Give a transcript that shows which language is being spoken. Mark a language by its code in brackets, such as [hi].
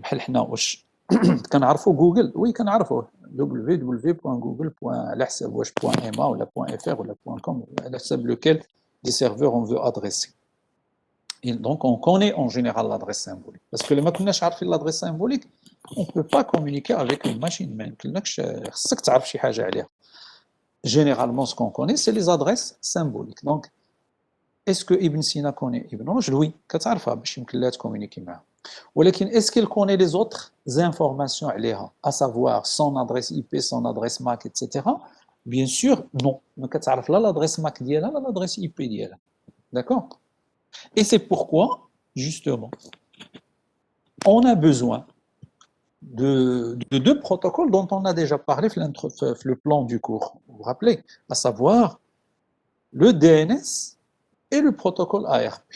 [ar] بحال حنا واش كنعرفوا جوجل؟ oui, كنعرفوه. www.google.على حساب واش .ma ولا .fr ولا .com على حساب [fr] lequel des serveurs on veut adresser. Et donc on connaît en général l'adresse symbolique. Parce que [ar] لما كناش عارفين [fr] l'adresse symbolique, on ne peut pas communiquer avec une machine. [ar] ما يمكنلكش خصك تعرف شي حاجة عليها. [fr] Généralement, ce qu'on connaît, c'est les adresses symboliques. Donc, est-ce que Ibn Sina connaît Ibn Rushd? [ar] Oui, كتعرفها باش يمكن لها تكومونيكي معاه. ولكن [fr] est-ce qu'il connaît les autres informations [ar] عليها, [fr] à savoir son adresse IP, son adresse MAC, etc. Bien sûr, non. [ar] ما كتعرف لا l'adresse MAC ديالها لا l'adresse IP ديالها. [fr] D'accord? Et c'est pourquoi, justement, on a besoin de deux protocoles dont on a déjà parlé dans le plan du cours. Vous vous rappelez? À savoir le DNS et le protocole ARP.